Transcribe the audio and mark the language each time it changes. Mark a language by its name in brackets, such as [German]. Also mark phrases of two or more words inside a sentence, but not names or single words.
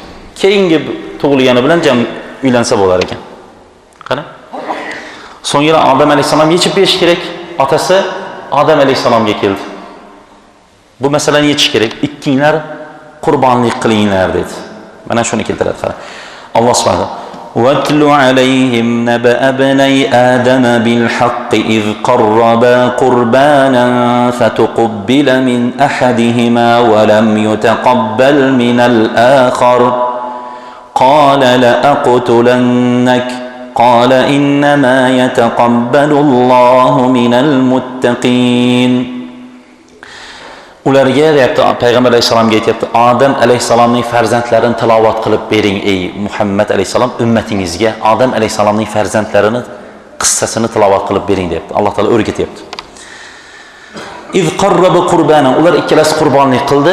[Uzbek] Keyingi tug'ilgani bilan uylansa bo'lar ekan. Qara. So'ngra Odam alayhisalom yechib berish kerak. Otasi Odam alayhisalomga keldi. Bu masalani yechish kerak. Ikkinglar qurbonlik qilinglar dedi. Mana shuni keltiradi. Qara. Alloh subhanahu [Arabic] وَاتْلُ عَلَيْهِمْ نَبَأَ ابْنَيْ آدَمَ بِالْحَقِّ إِذْ قَرَّبَا قُرْبَانًا فَتُقُبِّلَ مِنْ أَحَدِهِمَا وَلَمْ يُتَقَبَّلْ مِنَ الْآخَرِ قَالَ لَأَقْتُلَنَّكَ قَالَ إِنَّمَا يَتَقَبَّلُ اللَّهُ مِنَ الْمُتَّقِينَ. [Uzbek] Ularga deyapti, Payg'ambar alayhisalomga aytibdi, Odam alayhisalomning farzandlarini tilovat qilib bering ey Muhammad alayhisalom ummatingizga Odam alayhisalomning farzandlarini qissasini tilovat qilib bering deyapti. Alloh taolo o'rgatyapti. [Arabic] إذ قربا قربانا, [Uzbek] ular ikkalasi qurbonlik qildi.